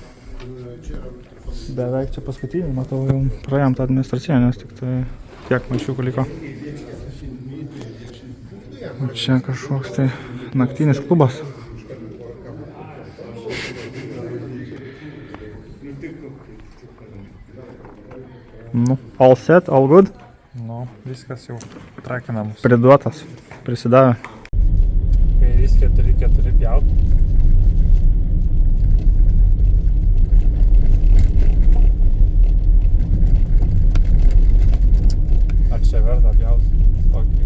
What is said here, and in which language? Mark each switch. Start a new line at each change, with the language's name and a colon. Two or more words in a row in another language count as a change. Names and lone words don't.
Lithuanian: Beveik čia paskutinį, matau, jau praėjom tą administracinę, nes tik tai tiek maišiukų liko. Čia kažkoks tai naktinis klubas. Nu,
English: all set, all good.
Lithuanian: Nu, viskas jau trakina mus. Priduotas, prisidavė. Kairys 4-4 pjaut. Ar čia verta pjaut? Tokį.